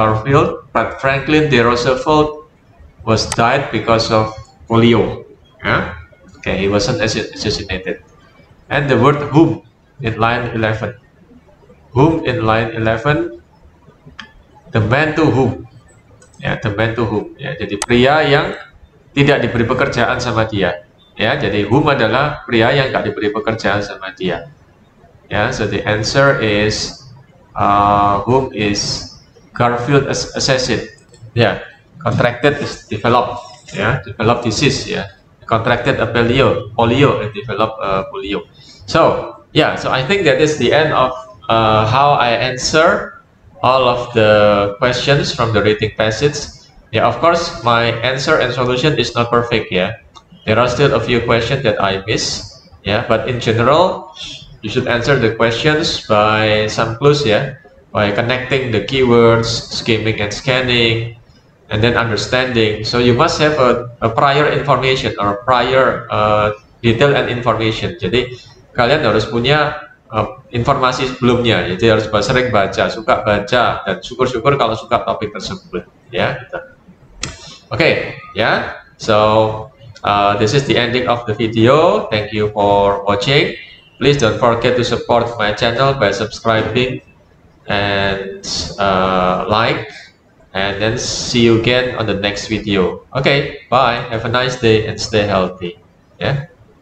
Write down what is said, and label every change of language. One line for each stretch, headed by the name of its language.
English: Garfield, but Franklin D. Roosevelt was died because of polio. Yeah? Okay, he wasn't assassinated. And the word whom in line 11. Whom in line 11, the man to whom. Ya, the man to whom.
Indonesian: Ya, jadi pria yang tidak diberi pekerjaan sama dia. Ya, jadi whom adalah pria yang nggak diberi pekerjaan sama dia.
English: Ya, so the answer is whom is Garfield assassin. Ya, contracted is developed. Ya, develop disease. Ya, contracted a polio and develop polio. So yeah, so I think that is the end of how I answer all of the questions from the reading passage. Yeah, of course, my answer and solution is not perfect. Yeah. There are still a few questions that I miss, yeah, but in general, you should answer the questions by some clues, yeah, by connecting the keywords, skimming and scanning, and then understanding. So you must have a prior information or prior detail and information.
Indonesian: Jadi kalian harus punya informasi sebelumnya, jadi harus sering baca, suka baca, dan syukur-syukur kalau suka topik tersebut, ya.
English: Gitu. Okay, yeah. So this is the ending of the video. Thank you for watching. Please don't forget to support my channel by subscribing and like, and then see you again on the next video. Okay, bye. Have a nice day and stay healthy. Yeah.